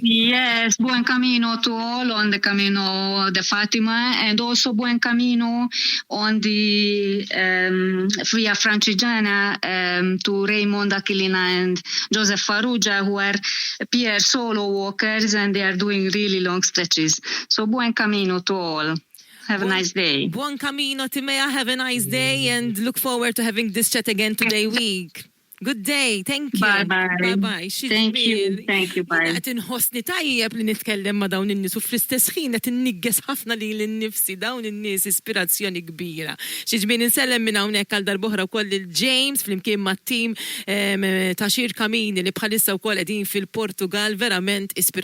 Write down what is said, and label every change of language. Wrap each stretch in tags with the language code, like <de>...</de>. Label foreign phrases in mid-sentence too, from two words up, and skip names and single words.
<en>Yes,</en> <it>buon camino</it> <en>to all on the Camino de Fatima, and also</en> <it>buon camino</it> <en>on the Via Francigena to Raymond Aquilina and Joseph Farrugia, who are peer solo walkers, and they are doing really long stretches. So</en> <it>buon camino</it> <en>to all. Have a nice day.</en> <it>Buon camino, Timea.</it> <en>Have a nice day, and look forward to having this chat again today week. Good day. Thank you. Bye-bye. Bye-bye. Thank you. Thank you. Bye.</en> <mt>Qed inħossni tajjeb li nitkellem ma' dawn in-nies u fl-istess ħin qed innigges ħafna lil innifsi dawn in-nies ispirazzjoni kbira. Xiġbien insellem minn hawnhekk għal darb'oħra wkoll il-James flimkien mat-tim ta' XirCammini li bħalissa wkoll qegħdin fil-Portugal, verament ispirazzjoni.</mt>